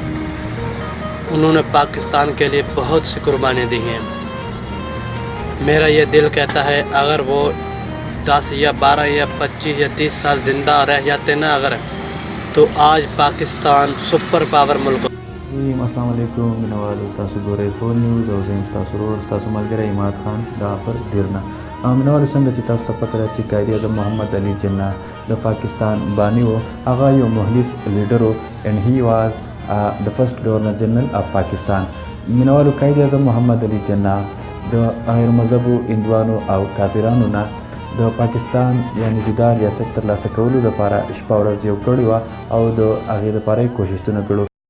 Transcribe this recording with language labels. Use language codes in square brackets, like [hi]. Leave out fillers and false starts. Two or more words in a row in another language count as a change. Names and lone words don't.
[ur] انہوں نے پاکستان کے لیے بہت سی قربانیاں دی ہیں۔ میرا یہ دل کہتا ہے اگر وہ 10 یا 12 یا 25 یا 30 سال زندہ رہ جاتے نا تو آج پاکستان سپر پاور ملک۔ [ps] السلام علیکم، منوال تاسو ګورئ پول نیوز او زه تاسو ورور تاسو ملګری عماد خان دا پر دیرنا منوال څنګه چې تاسو ته پته ده چې قائد اعظم محمد علی جناح د پاکستان بانی و، هغه یو مخلص لیډر و [en] and he was the first governor general of [ps] پاکستان. منوالو، قائد اعظم محمد علی جناح د غیر مذهبو هندوانو او کافرانو نه د پاکستان یعنی جدا ریاست ترلاسه کولو لپاره شپه ورځ یو کړې وه، او د هغې لپاره یې کوښښونه کړو.